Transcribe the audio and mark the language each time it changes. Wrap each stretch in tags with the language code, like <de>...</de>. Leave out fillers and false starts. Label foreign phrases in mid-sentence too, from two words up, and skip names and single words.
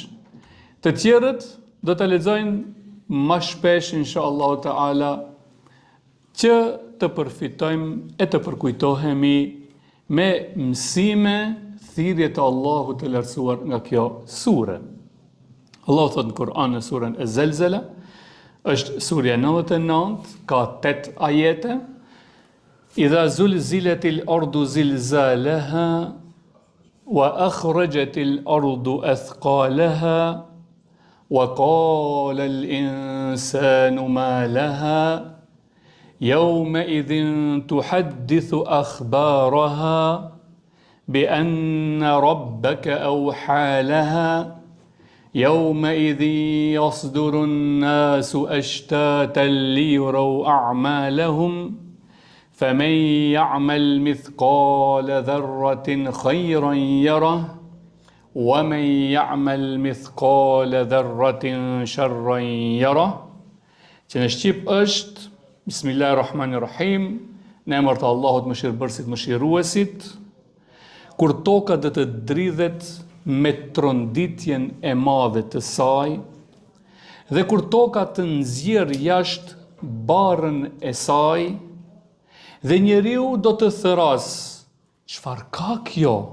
<sq>Të tjerët do ta lexojnë më shpesh</sq> <ar>إن شاء الله تعالى,</ar> <sq>që të përfitojmë e të përkujtohemi me mësime, thirrje të Allahut të lartësuar nga kjo sure. Allah thot në Kur'an në surën Az-Zelzala, është surja 99, ka 8 ajete.</sq> <ar>إذا زلزلت الأرض زلزالها وأخرجت الأرض أثقالها وقال الإنسان ما لها يومئذ تحدث أخبارها بأن ربك أوحى لها يومئذ يصدر الناس أشتاتا ليروا أعمالهم فمن يعمل مثقال ذرة خيرا يره ومن يعمل مثقال ذرة شرا يره.</ar> <sq>Që në Shqip është Bismillahirrahmanirrahim, në emër të Allahut mëshirëbërësit, mëshiruesit, kur toka do të dridhet me tronditjen e madhe të saj, dhe kur toka të nxjerr jashtë barrën e saj, dhe njeriu do të thëras, çfarë ka kjo?</sq>